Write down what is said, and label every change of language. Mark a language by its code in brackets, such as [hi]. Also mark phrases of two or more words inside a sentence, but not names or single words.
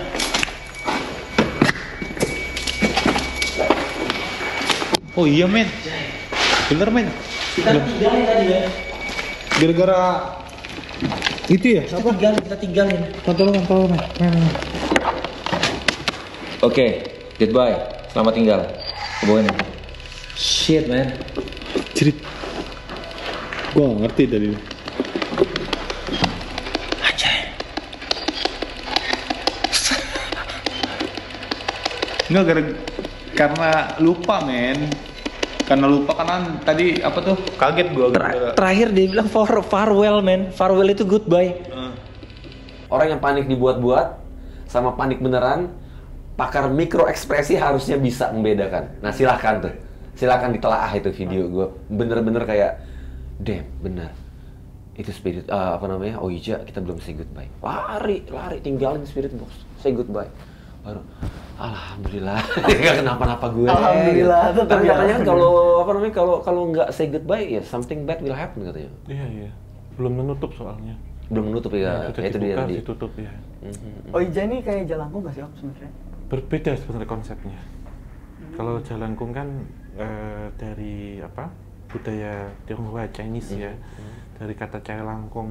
[id] Oh iya, men. Bener, men. Kita tinggalin tadi, men. Gara-gara Itu ya? Apa? Kita tinggalin. Pantau. Oke, goodbye. Selamat tinggal. Kebawain. [en] Shit, man. Cerit. [id] Gua nggak ngerti dari ini. Enggak, karena lupa men. Karena lupa karena tadi apa tuh kaget gua. Terakhir dia bilang [en] farewell, man. [id] Farewell itu goodbye. Orang yang panik dibuat-buat sama panik beneran, pakar mikro ekspresi harusnya bisa membedakan. Nah silahkan tuh, silahkan ditelaah itu video gue. Bener-bener kayak, damn, bener. Itu spirit, Oija, kita belum [en] say goodbye. [id] Lari, tinggalin [en] spirit box, say goodbye. [id] Baru, alhamdulillah, nggak kenapa-napa gue. Alhamdulillah, gitu. tetap Karena ya. katanya kan kalau nggak [en] say goodbye [id] ya [en] something bad will happen [id] katanya. Iya. Belum menutup soalnya. Belum menutup ya, Sudah itu dia dibuka, tadi. ditutup ya. Oija ini kayak Jalangkung nggak sih Om sebenarnya? Berbeda sebenarnya konsepnya. Kalau Jalangkung kan dari budaya Tionghoa Chinese ya, dari kata cailang kong,